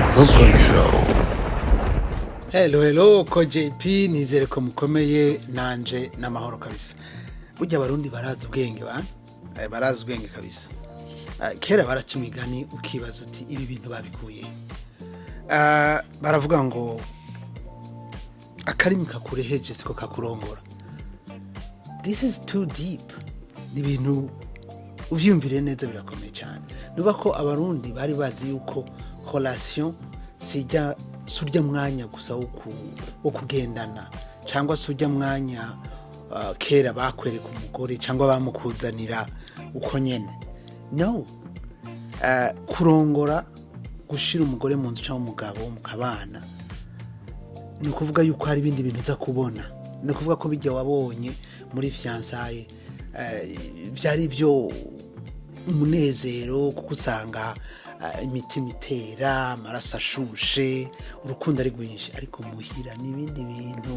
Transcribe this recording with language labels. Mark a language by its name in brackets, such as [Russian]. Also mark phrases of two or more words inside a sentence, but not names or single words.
[Rundi] Hello ko JP nizere ko mukomeye nanje n'amahoro kabisa. Burya abarundi barazi ubwenge barazi ubwenge kabisa. Kera baraca imigani ukibaza uti ibi bintu babikuye. Baravuga ngo akarimi kakureheje siko kakurongora. [English] This is too deep. [Rundi] Ni bintu uvyumvire neza birakomeye cyane. Nuba ko abarundi bari bazi yuko relation sijya surya mwanya gusa wo kugendana cyangwa surya mwanya kera bakwereka umugore cyangwa bamukuzanira uko nyene no kurongora gushira umugore mu nzu cyangwa umugabo mukabana ni kuvuga yuko hari ibindi bintu za kubona ni kuvuga ko bijya wabonye muri fiançailles byari byo umunezero kuko usanga imitima itera amaraso ashushe urukundo ari rwinshi ariko muhira n'ibindi bintu.